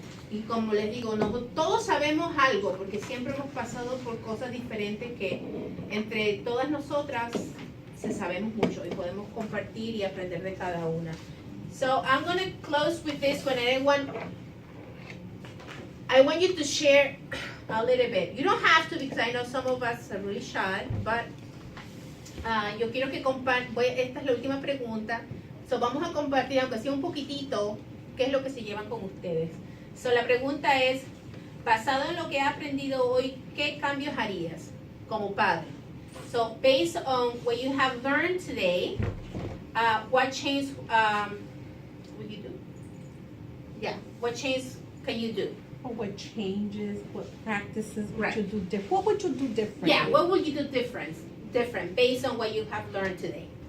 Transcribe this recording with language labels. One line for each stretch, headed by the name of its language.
Spanish: Y como les digo, todos sabemos algo, porque siempre hemos pasado por cosas diferentes que entre todas nosotras sabemos mucho y podemos compartir y aprender de cada una.
English: So I'm going to close with this one, and I want you to share a little bit. You don't have to, because I know some of us are really shy, but
Spanish: yo quiero que esta es la última pregunta. So vamos a compartir, aunque sea un poquitito, qué es lo que se llevan con ustedes. So, la pregunta es, basado en lo que he aprendido hoy, ¿qué cambios harías como padre?
English: So, based on what you have learned today, what change would you do? Yeah, what change can you do? Or what changes, what practices would Right. you do different? What would you do differently? Yeah, what would you do different based on what you have learned today?